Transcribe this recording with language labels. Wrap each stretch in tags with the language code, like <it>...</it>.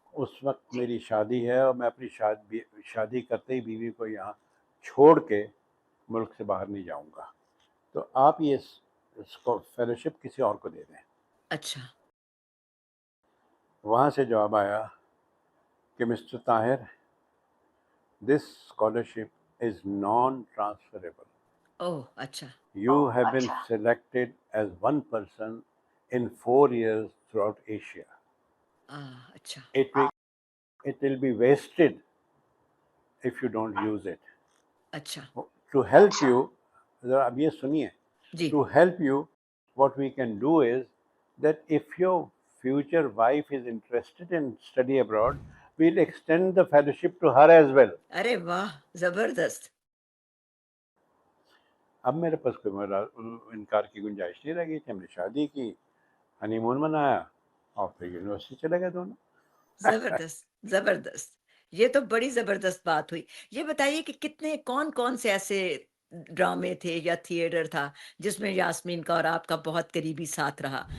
<hi>उस वक़्त मेरी शादी है और मैं अपनी शादी करते ही बीवी को यहाँ छोड़ के मुल्क से बाहर नहीं जाऊँगा। तो आप ये इसको फेलोशिप किसी और को दे दें। अच्छा, वहाँ से जवाब आया कि mister Tahir,</hi> <en>This scholarship is non transferable.</en> <hi>ओह! अच्छा।</hi> <en>You have been selected as one person in 4 years throughout Asia.</en> <hi>अच्छा,</hi> <en>It will, it will be wasted if you don't use it.</en> <hi>अच्छा।</hi> <en>To help you,</en> <hi>ज़रा अब ये सुनिए, जी।</hi> <en>to help you, what we can do is that if your future wife is interested in study abroad, we'll extend the fellowship to her as well.</en> <hi>अरे वाह! ज़बरदस्त। अब मेरे पास कोई इनकार की गुंजाइश नहीं रह गई थी। हमने शादी की, हनीमून मनाया और फिर यूनिवर्सिटी चले गए दोनों। ज़बरदस्त, ज़बरदस्त। ये तो बड़ी ज़बरदस्त बात हुई। ये बताइए कि कितने कौन-कौन से ऐसे ड्रामे थे या थिएटर था, जिसमें यास्मीन का और आपका बहुत करीबी साथ रहा?</hi>